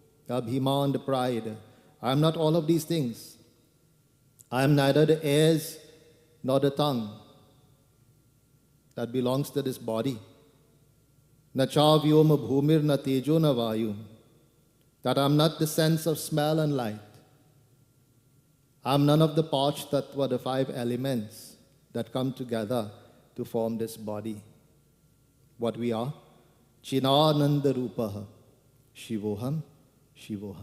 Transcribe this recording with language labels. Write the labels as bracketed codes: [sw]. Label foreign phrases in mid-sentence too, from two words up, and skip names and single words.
[en] the abhiman, the pride. I am not all of these things. I am neither the ears nor the tongue that belongs to this body. [sa] न च व्योम भूमिर्न तेजो न वायुः. [en] That I am not the sense of smell and light. I am none of the [sa] पञ्च तत्त्व, [en] the 5 elements that come together to form this body. What we are? [sa] चिदानन्द रूपः. शिवोऽहम्, शिवोऽहम्.